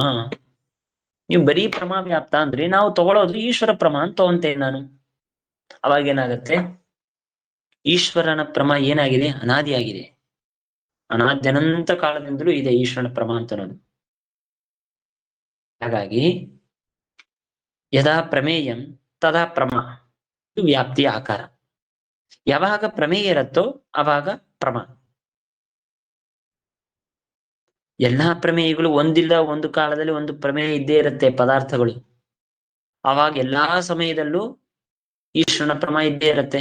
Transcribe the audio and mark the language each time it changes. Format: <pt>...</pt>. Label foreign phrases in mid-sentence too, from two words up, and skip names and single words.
<kn>ನೀವು ಬರೀ ಪ್ರಮಾ ವ್ಯಾಪ್ತ ಅಂದ್ರೆ ನಾವು ತಗೊಳ್ಳೋದು ಈಶ್ವರ ಪ್ರಮಾ ಅಂತ ತಗೊಂತೇನೆ ನಾನು. ಅವಾಗ ಏನಾಗತ್ತೆ? ಈಶ್ವರನ ಪ್ರಮಾ ಏನಾಗಿದೆ? ಅನಾದಿಯಾಗಿದೆ. ಅನಾದ್ಯನಂತ ಕಾಲದಿಂದಲೂ ಇದೆ ಈಶ್ವರನ ಪ್ರಮಾ ಅಂತ ಅನ್ನೋದು. ಹಾಗಾಗಿ</kn> <sa>ಯದಾ ಪ್ರಮೇಯಂ ತದಾ ಪ್ರಮಾ,</sa> <kn>ಇದು ವ್ಯಾಪ್ತಿಯ ಆಕಾರ. ಯಾವಾಗ ಪ್ರಮೇಯ ಇರತ್ತೋ ಅವಾಗ ಪ್ರಮಾ. ಎಲ್ಲಾ ಪ್ರಮೇಯಗಳು ಒಂದಿಲ್ಲ ಒಂದು ಕಾಲದಲ್ಲಿ ಒಂದು ಪ್ರಮೇಯ ಇದ್ದೇ ಇರುತ್ತೆ ಪದಾರ್ಥಗಳು. ಅವಾಗ ಎಲ್ಲಾ ಸಮಯದಲ್ಲೂ ಈಶ್ವರನ ಪ್ರಮಾ ಇದ್ದೇ ಇರುತ್ತೆ.</kn>